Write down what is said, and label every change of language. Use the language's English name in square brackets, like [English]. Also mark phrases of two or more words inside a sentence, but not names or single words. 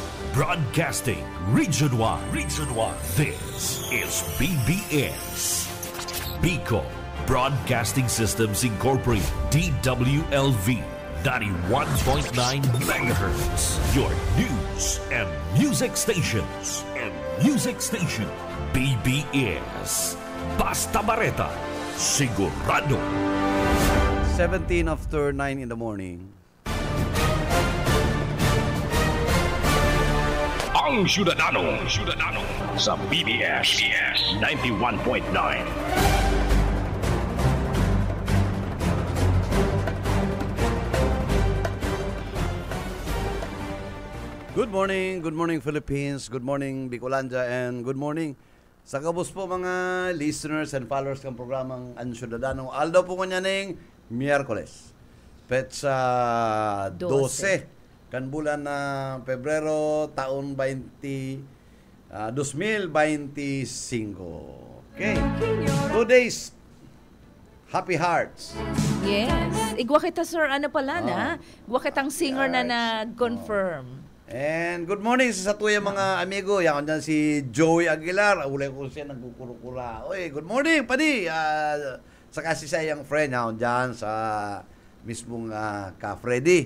[English] Broadcasting Region 1. Region 1. This is BBS. Bicol Broadcasting Systems Incorporated. DWLV 91.9 MHz. Your news and music stations. [Bikol] BBS. Basta Bareta. Sigurado. [English] 17 after 9 in the morning. [Bikol] Ang Syudadano sa BBS 91.9. [English] Good morning Philippines, good morning Bicolanja, and good morning [Bikol] sa kabus po mga [English] listeners and followers [Bikol] ng programang [English] Ang Syudadano. [Bikol] Aldaw po kanya ng Miyerkules, petsa 12. Kan bulan na Pebrero, taon 2025. [English] Okay. 2 days. Happy Hearts. Yes. [Bikol] Igwa kita, sir, ano pala na? Igwa kitang singer na nag-confirm. [English] And good morning [Bikol] sa tuya mga amigo. Yan dyan si Joey Aguilar. Ulay ko siya nagkukulukula. Oy, [English] good morning, [Bikol] padi. Saka si sayang friend yan dyan sa mismong Ka Freddy.